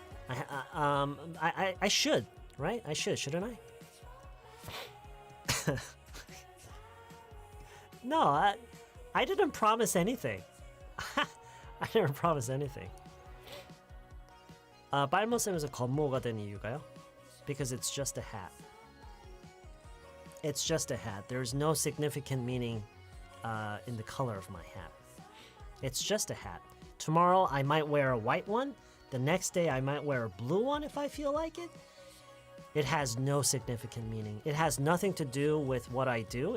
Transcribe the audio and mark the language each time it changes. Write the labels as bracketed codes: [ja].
[en] I should, right? I should, shouldn't I? No, I didn't promise anything. I didn't promise anything. [ko] 빨모쌤에서 건모가 된 이유가요? [en] Because it's just a hat. It's just a hat. There's no significant meaning in the color of my hat. It's just a hat. Tomorrow I might wear a white one. The next day I might wear a blue one if I feel like it. It has no significant meaning. It has nothing to do with what I do.